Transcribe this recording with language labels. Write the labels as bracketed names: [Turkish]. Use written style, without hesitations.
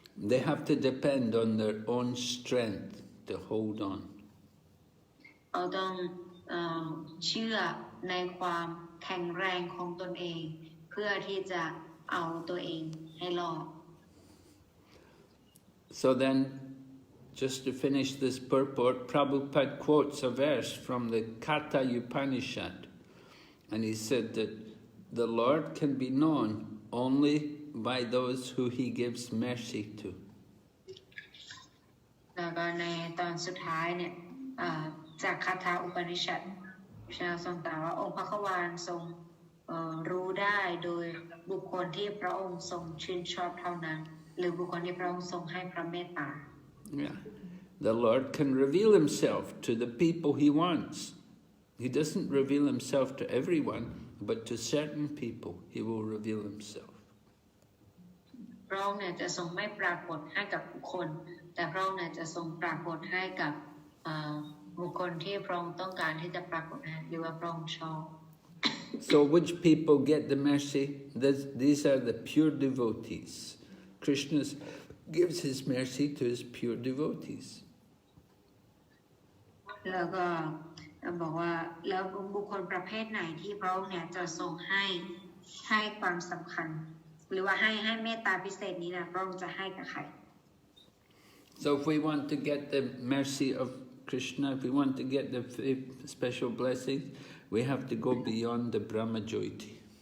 [English] They have to depend on their own strength to hold on. [Thai] เขาต้องเชื่อในความแข็งแรงของตนเองเพื่อที่จะเอาตัวเองให้รอด [English] So then, just to finish this purport, Prabhupada quotes a verse from the Kalyāṇa-tamaṁ, and he said that the Lord can be known only by those who He gives mercy to. [Thai] แล้วก็ในตอนสุดท้ายเนี่ยจากคาถาอุปนิชัดพระทรงตรัสว่าองค์พระควานทรงรู้ได้โดยบุคคลที่พระองค์ทรงชื่นชอบเท่านั้นหรือบุคคลที่พระองค์ทรงให้พระเมตตา [English] Yeah. The Lord can reveal Himself to the people He wants. He doesn't reveal Himself to everyone, but to certain people He will reveal Himself. [Thai] พระองค์เนี่ยจะทรงไม่ปรากฏให้กับบุคคลแต่พระองค์เนี่ยจะทรงปรากฏให้กับบุคคลที่พระองค์ต้องการที่จะปรากฏให้หรือว่าพระองค์ชอบ [English] So which people get the mercy? These are the pure devotees. Krishna gives His mercy to His pure devotees. [Thai] แล้วก็บอกว่าแล้วบุคคลประเภทไหนที่พระองค์เนี่ยจะทรงให้ความสำคัญหรือว่าให้เมตตาพิเศษนี้นะพระองค์จะให้กับใคร [English] So if we want to get the mercy of Krishna, if we want to get the special blessing, we have to go beyond the Brahma Jyoti.